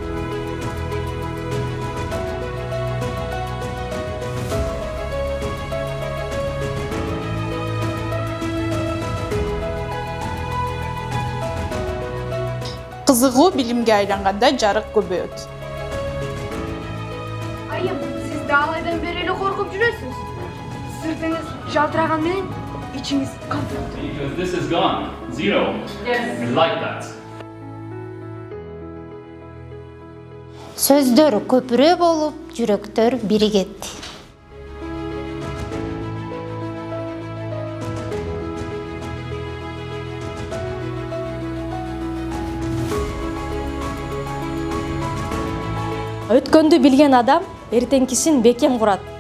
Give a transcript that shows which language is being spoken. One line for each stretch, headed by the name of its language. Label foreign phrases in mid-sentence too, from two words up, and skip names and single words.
Kyrgyz: Кызыгуу билимге айланганда жарык көбөйөт. Айым, сиз даалайдан бери эле коркуп жүрөсүз. Сыртыңыз жалтыраган менен ичиңиз калтырап турат.
English: Because this is gone. Zero. Yes. We like that.
Kyrgyz: Сөздөр көпүрө болуп, жүрөктөр биригет. Өткөндү билген адам эртеңкисин бекем курат.